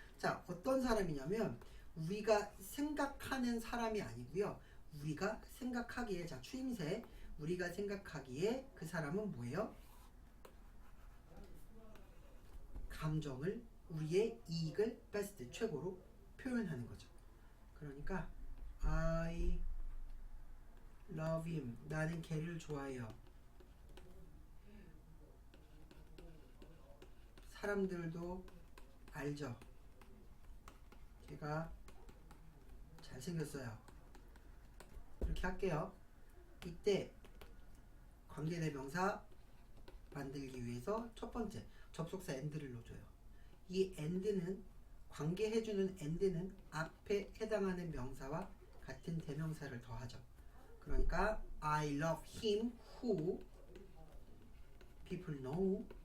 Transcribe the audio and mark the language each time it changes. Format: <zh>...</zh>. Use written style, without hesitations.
<ko>자, 어떤 사람이냐면 우리가 생각하는 사람이 아니고요. 우리가 생각하기에, 자, 추임새, 우리가 생각하기에 그 사람은 뭐예요? 감정을, 우리의 이익을 best, 최고로 표현하는 거죠. 그러니까</ko> <en>I love him.</en> <ko>나는 걔를 좋아해요. 사람들도 알죠. 걔가 잘생겼어요. 이렇게 할게요. 이때 관계대명사 만들기 위해서 첫 번째 접속사 and를 넣어줘요. 이 and는 관계해주는 and는 앞에 해당하는 명사와 같은 대명사를 더하죠. 그러니까</ko> <en>I love him who people know.</en>